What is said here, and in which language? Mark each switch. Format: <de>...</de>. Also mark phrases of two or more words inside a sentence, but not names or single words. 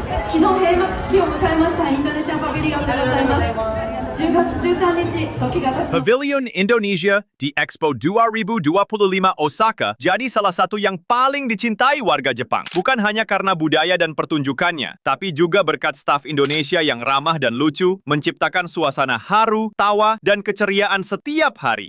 <ja>昨日閉幕式を迎えましたインドネシアパビリオンでございます10月13日時が経つ</ja> <id>Pavilion Indonesia di Expo 2025 Osaka jadi salah satu yang paling dicintai warga Jepang. Bukan hanya karena budaya dan pertunjukannya, tapi juga berkat staf Indonesia yang ramah dan lucu, menciptakan suasana haru, tawa, dan keceriaan setiap hari.</id>